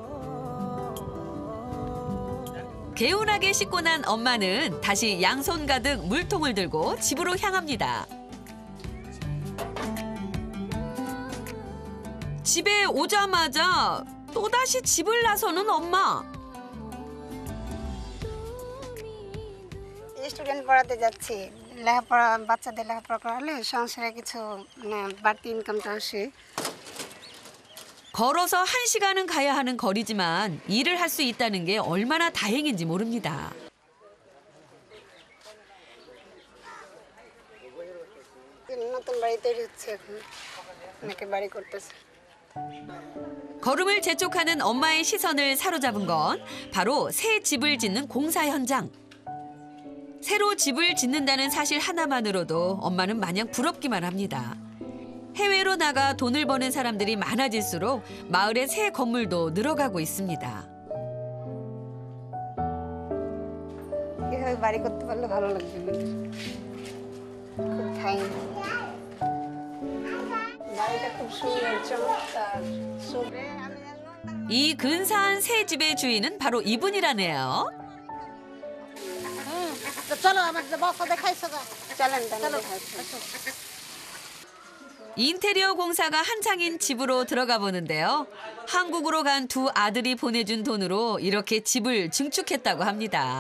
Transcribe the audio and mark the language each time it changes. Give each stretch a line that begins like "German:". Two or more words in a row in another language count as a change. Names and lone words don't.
Korean: 개운하게 씻고 난 엄마는 다시 양손 가득 물통을 들고 집으로 향합니다. 집에 오자마자 또다시 집을 나서는 엄마.
Bangla: স্টুডেন্ট পড়াতে যাচ্ছি লেখাপড়া বাচ্চাদের লেখাপড়া করালে সংসারে কিছু মানে বাড়তি ইনকামটা আসে
Korean: 걸어서 1시간은 가야 하는 거리지만 일을 할 수 있다는 게 얼마나 다행인지 모릅니다.
Bangla: নতুন বাড়ি তৈরি হচ্ছে এখন অনেকে বাড়ি করতেছে
Korean: 걸음을 재촉하는 엄마의 시선을 사로잡은 건 바로 새 집을 짓는 공사 현장. 새로 집을 짓는다는 사실 하나만으로도 엄마는 마냥 부럽기만 합니다. 해외로 나가 돈을 버는 사람들이 많아질수록 마을의 새 건물도 늘어가고 있습니다.
Bangla: এভাবে বাড়ি করতে পারলে ভালো লাগবে খুব ফাইন বাড়িটা খুব সুন্দর চমৎকার
Korean: 이 근사한 새 집의 주인은 바로 이분이라네요.
Bangla: চলো আমার বাসা দেখাইছো চলেন চলো
Korean: 인테리어 공사가 한창인 집으로 들어가 보는데요. 한국으로 간 두 아들이 보내준 돈으로 이렇게 집을 증축했다고 합니다.